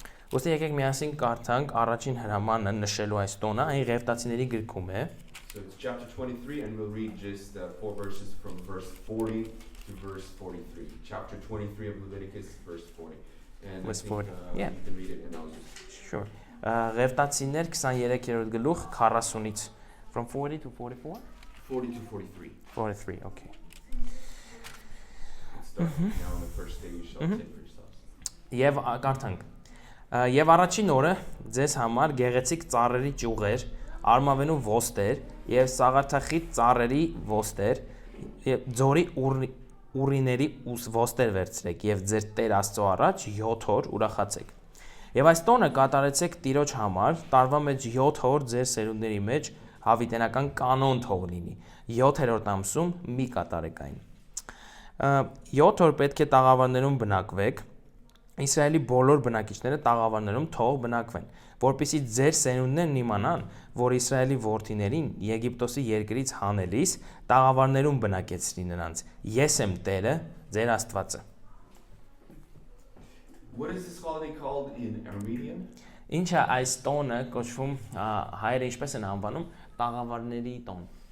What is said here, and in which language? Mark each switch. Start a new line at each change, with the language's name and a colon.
Armenian: Ոստի եկեք միասին կարդանք առաջին հրամանը նշելու այս տոնը, այն Ղևտացիների գրքում է։
English: So it's chapter 23 and we'll read just 4 verses from verse 40 to verse 43. Chapter 23 of Leviticus, verse 40. And Verse I think 40, yeah. you can read it and I'll just... Sure.
Armenian: Ղևտացիներ 23-րդ գլուխ 40-ից
English: from 40 to 44? 40 to 43. 43, okay. Let's start now on the first day you shall take for yourselves.
Armenian: Եվ կարդանք. Եվ առաջին օրը ձեզ համար գեղեցիկ ծառերի ճյուղեր, արմավենու ոստեր եւ սաղարթախիտ ծառերի ոստեր, եւ ձորի ուրիների ոստեր վերցրեք եւ ձեր Տեր Աստծո առաջ 7 օր ուրախացեք։ Եվ այս տոնը կատարեցեք Տիրոջ համար, տարվա մեջ 7 օր ձեր սերունդների մեջ հավիտենական կանոն թող լինի։ 7-րդ ամսում մի կատարեք այն։ 7 օր պետք է տաղավարներում բնակվեք։ Իսրայելի բոլոր բնակիչները տաղավարներում թող բնակվեն, որպեսզի ձեր սերունդներն իմանան, որ Իսրայելի որդիներին Եգիպտոսի երկրից հանելիս տաղավարներում բնակեցրի նրանց։ Ես եմ Տերը, ձեր Աստվածը։
English: What is this holiday called in Armenian?
Armenian: Ինչ է այս տոնը կոչվում հայերը ինչպես են անվանում տաղավարների տոն։